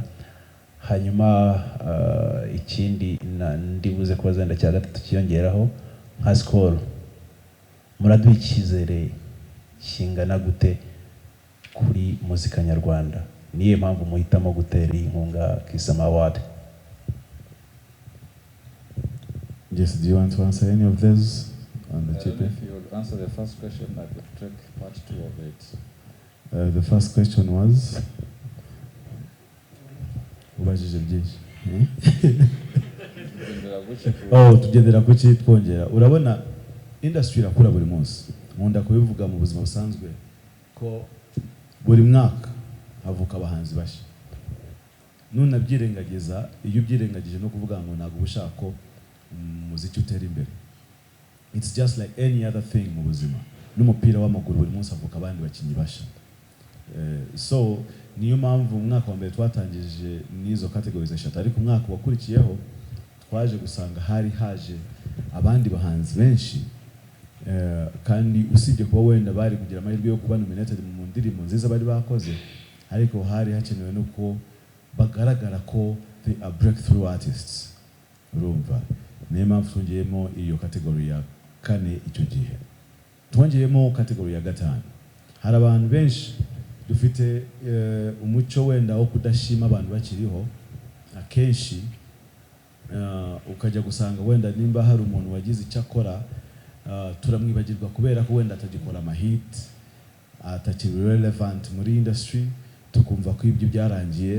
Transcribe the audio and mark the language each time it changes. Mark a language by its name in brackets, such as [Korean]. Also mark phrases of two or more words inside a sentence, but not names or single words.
[Kinyarwanda] Hanyuma ikindi ndibuze kubaza wenda cya gatatu kiyongeraho nka score, muraduha icyizere kingana gute kuri muzika nyarwanda? Niye mpamvu muhitamo gutera inkunga Kiss Summer Award? [English] Yes, do you want to answer any of those on the chip? If you would answer the first question, I could take part 2 of it. The first question was [Kinyarwanda] ubajije byinshi. Tugendera ku ki twongera. Urabona industry irakura buri munsi. Nkunda kubivuga mu buzima busanzwe ko buri mwaka havuka abahanzi bashya. Nunabyirengagiza, iyo ubyirengagije no kuvuga ngo ntago ubushaka ko muziki utera imbere. [English] It's just like any other thing [Kinyarwanda] mu buzima. N'umupira w'amaguru buri munsi havuka abandi bakinyi bashya. So niyo mpamvu umwaka wa mbere twatangije n'izo categories eshatu, ariko umwaka wakurikiyeho twaje gusanga hari haje abandi bahanzi benshi, kandi usibye kuba wenda bari kugira amahirwe yo kuba nominated mu ndirimbo nziza bari bakoze, ariko hari hakenewe nuko bagaragara ko [English] they are breakthrough artists. [Kinyarwanda] Urumva niyo mpamvu tungiyemo iyo category ya kane icyo gihe twongeyemo kategori ya gatanu. Hari abantu benshi dufite umuco wenda wo kudashima abantu bakiriho, akenshi ukajya gusanga wenda nimba hari umuntu wagize icyo akora turamwibagirwa kubera ko wenda atagikora amahit, atakiri relevant muri industry, tukumva ko ibyo byarangiye.